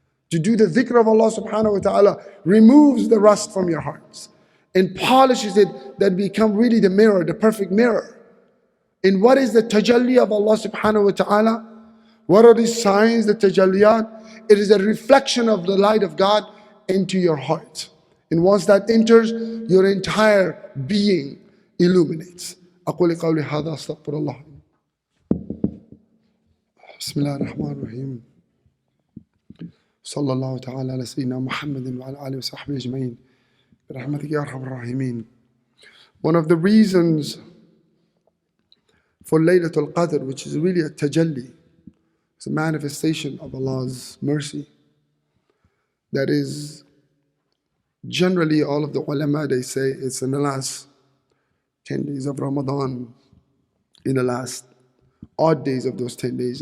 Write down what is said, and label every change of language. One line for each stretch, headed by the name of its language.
English: To do the dhikr of Allah subhanahu wa ta'ala removes the rust from your hearts and polishes it, that become really the mirror, the perfect mirror. And what is the tajalli of Allah subhanahu wa ta'ala? What are these signs, the tajalliyat? It is a reflection of the light of God into your heart. And once that enters, your entire being illuminates.
Arabic: أقول قولي هذا أستغفر الله. بسم الله الرحمن الرحيم. صلى الله تعالى على سيدنا محمد وعلى آله وصحبه أجمعين. برحمتك يا أرحم الراحمين.
English: One of the reasons for Laylatul Qadr, which is really a tajalli, it's a manifestation of Allah's mercy. That is, generally all of the ulama, they say it's in the last 10 days of Ramadan, in the last odd days of those 10 days.